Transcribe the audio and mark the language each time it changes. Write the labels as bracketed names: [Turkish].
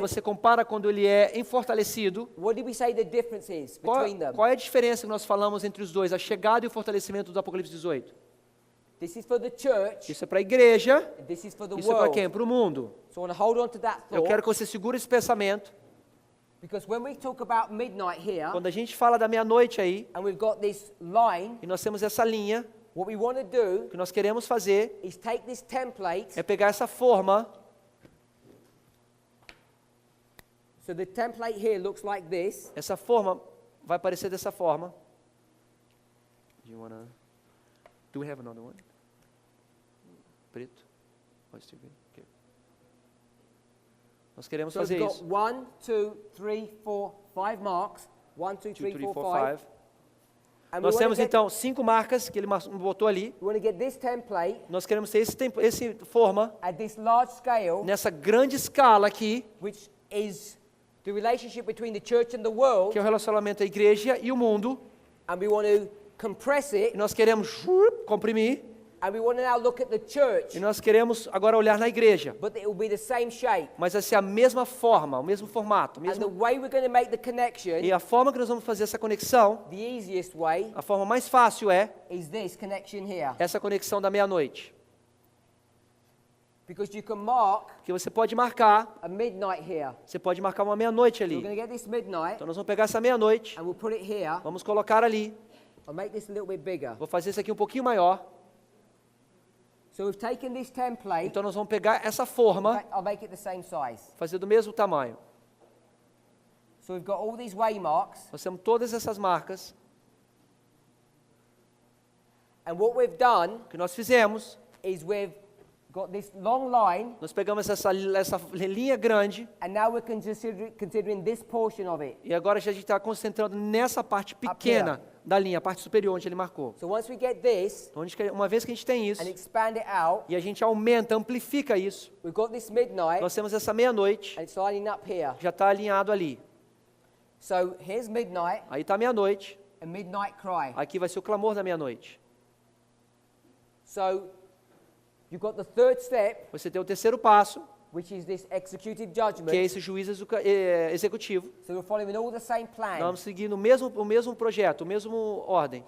[Portuguese] você compara quando ele é fortalecido, [English] what did we say the difference is between them? [Portuguese] qual é a diferença que nós falamos entre os dois, a chegada e o fortalecimento do Apocalipse 18? [English] This is for the church, [Portuguese] Isso é para a igreja, [English] and this is for the [Portuguese] isso é para [English] world. [Portuguese] quem? Para o mundo. [English] So I want to hold on to that [Portuguese] Eu quero que você segure esse pensamento. [English] because when we talk about midnight here, [Portuguese] Quando a gente fala da meia-noite aí, [English] and we've got this line, [Portuguese] e nós temos essa linha, [English] what we want to do [Portuguese] o que nós queremos fazer [English] is take this template. [Portuguese] é pegar essa forma. [English] So the template here looks like this. [Portuguese] Essa forma vai aparecer dessa forma. [English] Do we have another one? Preto? Okay. [Portuguese] Nós queremos [English] So [Portuguese] fazer [English] we've got [Portuguese] isso. [English] 1, 2, 3, 4, 5 marks. 1, 2, 3, 4, 5. And [Portuguese] Nós [English] we [Portuguese] temos [English] want [Portuguese] então 5 marcas que ele botou ali. [English] to get this template [Portuguese] Nós queremos ter esse forma [English] at this large scale, [Portuguese] nessa grande escala aqui, [English] which is the relationship between the church and the world, [Portuguese] que é o relacionamento da igreja e o mundo. [English] and we want to compress [Portuguese] E [English] it, [Portuguese] nós queremos comprimir. [English] and we want to now look at the church, [Portuguese] E nós queremos agora olhar na igreja. [English] but it will be the same shape. [Portuguese] Mas vai ser a mesma forma, o mesmo formato. [English] And the way we're going to make the connection, [Portuguese] E a forma que nós vamos fazer essa conexão, [English] the easiest way, [Portuguese] a forma mais fácil é [English] is this connection here. [Portuguese] essa conexão da meia-noite. [English] Because you can mark [Portuguese] Que você pode marcar, [English] a midnight here. [Portuguese] você pode marcar uma meia-noite [English] So we're [Portuguese] ali. [English] going to get this midnight, [Portuguese] Então nós vamos pegar essa meia-noite, [English] and we'll put it here. [Portuguese] vamos colocar ali. [English] I'll make this a little bit bigger. [Portuguese] Vou fazer isso aqui um pouquinho maior. [English] So we've taken this template. [Portuguese] Então nós vamos pegar essa [English] In [Portuguese] forma, [English] fact, I'll make it the same size. [Portuguese] fazer do mesmo tamanho. [English] So we've got all these waymarks, [Portuguese] Nós temos todas essas marcas. [English] and what we've done [Portuguese] O que nós fizemos, [English] is we've got this long line, [Portuguese] nós pegamos essa linha grande [English] and now we're considering this portion of it. [Portuguese] e agora a gente está concentrando nessa parte pequena da linha, a parte superior onde ele marcou. [English] So once we get this [Portuguese] Então, uma vez que a gente tem isso, [English] and expand it out, [Portuguese] e a gente aumenta, amplifica isso, [English] we've got this midnight, [Portuguese] nós temos essa meia-noite, [English] and it's lining up here. [Portuguese] já está alinhado ali. [English] So here's midnight [Portuguese] Aí está meia-noite, [English] and midnight cry. [Portuguese] aqui vai ser o clamor da meia-noite. [English] So you've got the third step, [Portuguese] Você tem o terceiro passo, [English] which is this executive [Portuguese] que é [English] judgment. [Portuguese] esse juiz executivo. [English] So we're following all the same [Portuguese] Nós [English] plan. [Portuguese] vamos seguindo o mesmo projeto, o mesmo ordem.